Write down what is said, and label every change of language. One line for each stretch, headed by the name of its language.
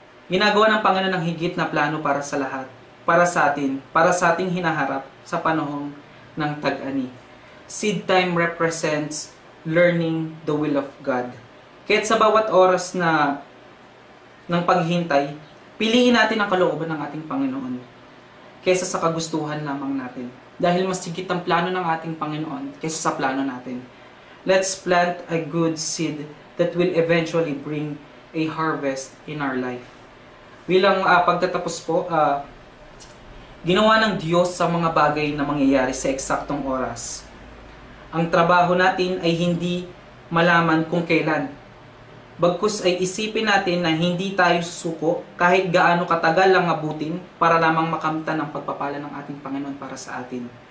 Filipino: Ginagawa ng Panginoon ng higit na plano para sa lahat. Para sa ating hinaharap sa panahon ng tag-ani.
English: Seed time represents learning the will of God.
Filipino: Kaya't sa bawat oras ng paghihintay, piliin natin ang kalooban ng ating Panginoon kaysa sa kagustuhan lamang natin. Dahil mas higit ang plano ng ating Panginoon kaysa sa plano natin.
English: Let's plant a good seed that will eventually bring a harvest in our life.
Filipino: Bilang pagtatapos po, ginawa ng Diyos sa mga bagay na mangyayari sa eksaktong oras. Ang trabaho natin ay hindi malaman kung kailan. Bagkus ay isipin natin na hindi tayo susuko kahit gaano katagal lang abutin para lamang makamtan ang pagpapala ng ating Panginoon para sa atin.